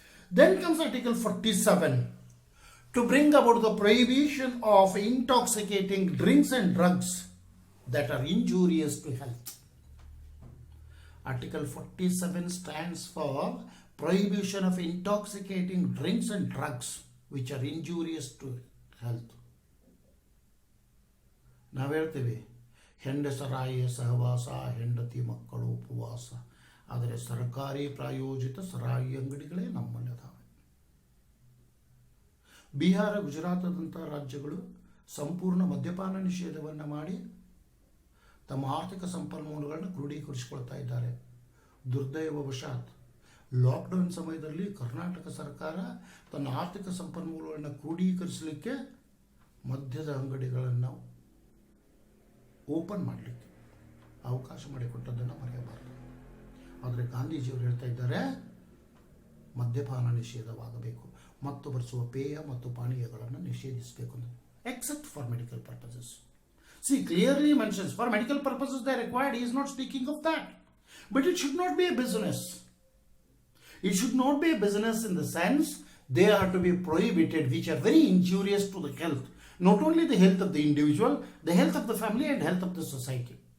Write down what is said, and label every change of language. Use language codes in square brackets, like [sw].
[en] Then comes Article 47 to bring about the prohibition of intoxicating drinks and drugs that are injurious to health. Article 47 stands for prohibition of intoxicating drinks and drugs which are injurious to health. [kn] ನಾವು ಹೇಳ್ತೀವಿ ಹೆಂಡಸರಾಯ ಸಹವಾಸ ಹೆಂಡತಿ ಮಕ್ಕಳು ಉಪವಾಸ, ಆದರೆ ಸರ್ಕಾರಿ ಪ್ರಾಯೋಜಿತ ಸರಾಯಿ ಅಂಗಡಿಗಳೇ ನಮ್ಮಲ್ಲಿದ್ದಾವೆ. ಬಿಹಾರ, ಗುಜರಾತದಂಥ ರಾಜ್ಯಗಳು ಸಂಪೂರ್ಣ ಮದ್ಯಪಾನ ನಿಷೇಧವನ್ನು ಮಾಡಿ ತಮ್ಮ ಆರ್ಥಿಕ ಸಂಪನ್ಮೂಲಗಳನ್ನು ಕ್ರೋಢೀಕರಿಸಿಕೊಳ್ತಾ ಇದ್ದಾರೆ. ದುರ್ದೈವವಶಾತ್ ಲಾಕ್ಡೌನ್ ಸಮಯದಲ್ಲಿ ಕರ್ನಾಟಕ ಸರ್ಕಾರ ತನ್ನ ಆರ್ಥಿಕ ಸಂಪನ್ಮೂಲಗಳನ್ನು ಕ್ರೋಢೀಕರಿಸಲಿಕ್ಕೆ ಮದ್ಯದ ಅಂಗಡಿಗಳನ್ನು ಓಪನ್ ಮಾಡಲಿಕ್ಕೆ ಅವಕಾಶ ಮಾಡಿಕೊಟ್ಟದ್ದನ್ನು ಮರೆಯಬಾರದು. ಆದರೆ ಗಾಂಧೀಜಿಯವರು ಹೇಳ್ತಾ ಇದ್ದಾರೆ ಮದ್ಯಪಾನ ನಿಷೇಧವಾಗಬೇಕು ಮತ್ತು ಬರೆಸುವ ಪೇಯ ಮತ್ತು ಪಾನೀಯಗಳನ್ನು ನಿಷೇಧಿಸಬೇಕು ಅಂತ, [en] Except for medical purposes. See, clearly mentions for medical purposes they are required. He is not speaking of that. But it should not be a business. It should not be a business in the sense they are to be prohibited, which are very injurious to the health. Not only the health of the individual, the health of the family and health of the society.